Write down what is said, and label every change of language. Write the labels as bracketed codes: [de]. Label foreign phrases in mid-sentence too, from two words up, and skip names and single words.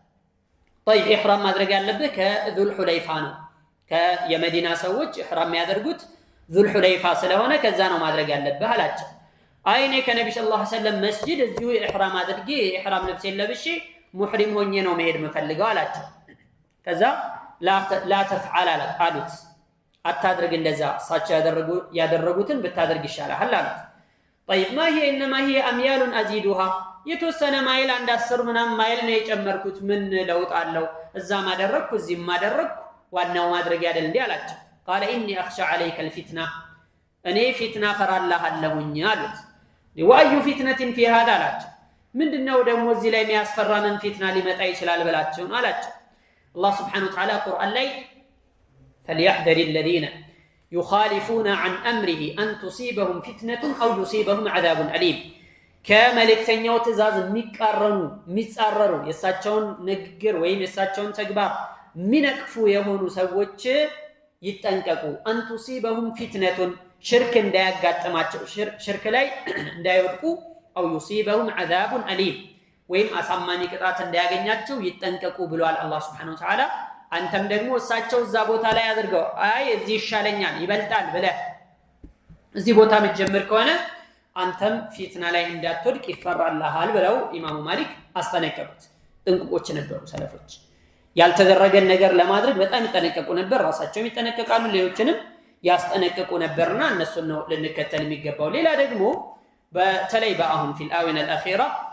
[am] طيب ኢህራም ማድረግ ያለበት ከዙል ሁለይፋ ነው ከየመዲና ሰዎች ኢህራም ያደርጉት ዙል ሁለይፋ ስለሆነ ከዛ ነው ማድረግ ያለበት አላቸው አይኔ ከነብዩ [ar] صلى الله عليه وسلم [am] መስጂድ እዚሁ ኢህራም አድርጌ ኢህራም ልብሴን ለብሼ ሙህሪም ሆኜ ነው መሄድ መፈልገው አላቸው ከዛ [ar] لا تفعل [am] አሉት አታድርግ እንደዛ እሳቸው ያደረጉትን ብታደርግ ይሻላል አሉት [ar] طيب ما هي انما هي اميال ازيدها [am] የተወሰነ ማይል አንድ 10 ምናምን ማይል ነው የጨመርኩት ምን ለውጥ አለው እዛም አደረኩ እዚህም አደረኩ ዋናው ማድረግ ያደል እንዴ አላቸው። [ar] قال اني اخشى عليك الفتنه [am] እኔ ፊትና ፈራልሃለሁኝ አሉት። [ar] وأي فتنة في هذا [am] አላቸው። ምንድነው ደግሞ እዚህ ላይ የሚያስፈራንን ፊትና ሊመጣ ይችላል ብላችሁ አላቸው። አላህ [ar] سبحانه وتعالى [am] ቁርአን ላይ [ar] فليحذر الذين يخالفون عن أمره أن تصيبهم فتنة أو يصيبهم عذاب أليم [am] ከመልእክተኛው ትእዛዝ የሚጻረሩ የሳቸውን ንግግር ወይም የሳቸውን ተግባር ሚነቅፉ የሆኑ ሰዎች ይጠንቀቁ። [ar] أن تصيبهم فتنة [am] ሽርክ እንዳያጋጥማቸው ሽርክ ላይ እንዳይወድቁ [ar] أو يصيبهم عذاب أليم [am] ወይም አሳማኝ ቅጣት እንዳያገኛቸው ይጠንቀቁ ብሏል አላህ [ar] سبحانه وتعالى። [am] አንተም ደግሞ እሳቸው እዛ ቦታ ላይ አድርገው አይ እዚህ ይሻለኛል ይበልጣል ብለህ እዚህ ቦታ መጀመር ከሆነ አንተም ፊትና ላይ እንዳትወድቅ ይፈራልሃል ብለው ኢማሙ ማሊክ አስጠነቀቁት። ጥንቁቆች ነበሩ ሰለፎች። ያልተደረገን ነገር ለማድረግ በጣም ይጠነቀቁ ነበር። ራሳቸውም ይጠነቀቃሉ፣ ሌሎችንም ያስጠነቀቁ ነበርና እነሱን ነው ልንከተል የሚገባው። ሌላ ደግሞ በተለይ በአሁን [ar] في الآونة الأخيرة